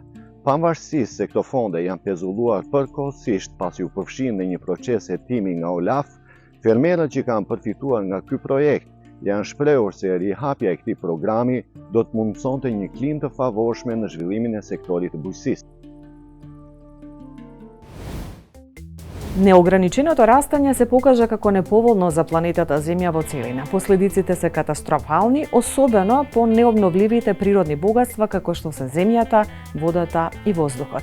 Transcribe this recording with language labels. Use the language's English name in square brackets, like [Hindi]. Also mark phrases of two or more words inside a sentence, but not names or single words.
[Albanian] Pavarësisht se këto fonde janë pezulluar përkohësisht pasi u përfshin në një proces hetimi nga OLAF, fermerët që kanë përfituar nga ky projekt janë shprehur se rihapja e këtij programi do të mundësonte një klimë të favorshme në zhvillimin e sektorit të bujqësisë. [Macedonian] Неограниченото растање се покажа како неповолно за планетата Земја во целина. Последиците се катастрофални, особено по необновливите природни богатства како што се земјата, водата и воздухот.